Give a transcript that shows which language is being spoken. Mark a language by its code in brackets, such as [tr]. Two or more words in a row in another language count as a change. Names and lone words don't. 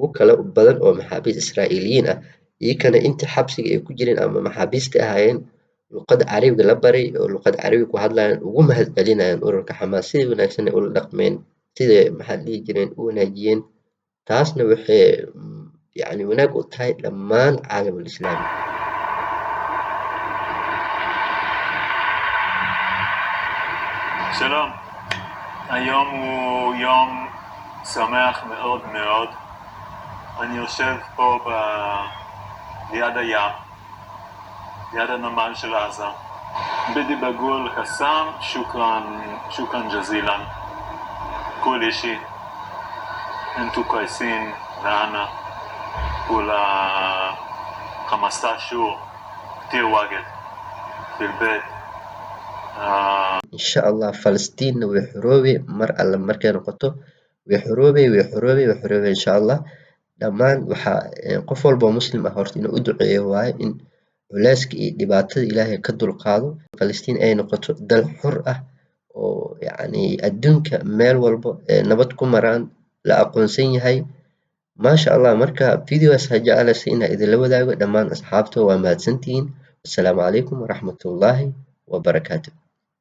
[so] kale badan oo maxaabiis Israa'iiliyiin ah iyagana intii xabsiga ay ku jireen ama maxaabiista ahaayeen luqadda Carabiga la baray oo luqadda Carabiga ku hadlayaan ugu mahadcelinayaan ururka Xamaas sida wanaagsan ay ula dhaqmeen sida maxaa la dhihi jiray u wanaajiyeen taasna waxay yacni wanaag u tahay dhammaan [ar] العالم الإسلامي [he] שלום, היום הוא יום שמח מאוד מאוד. אני יושב פה ליד הים, ליד הנמל של עזה. [ar] بدي بقول قسام شكرا جزيلا كل شيء انتو كويسين معنا كل 15 شهور كتير وقت في البيت إن شاء الله [so] Falastiinna way xoroobi mar alla markay noqoto way xoroobi [ar] إن شاء الله [so] dhammaan waxa qof walba oo muslim ah horta inuu u duceeyo waaye in culeyska iyo dhibaatada Ilaahay ka dulqaado Falastiin ay noqoto dal xor ah oo yacni adduunka meel walba nabad ku maraan la aqoonsan yahay [ar] ما شاء الله [so] marka videogaas ha jeclaysa inaa idinla wadaago dhammaan asxaabta waa mahadsantihiin [ar] السلام عليكم ورحمة الله وبركاته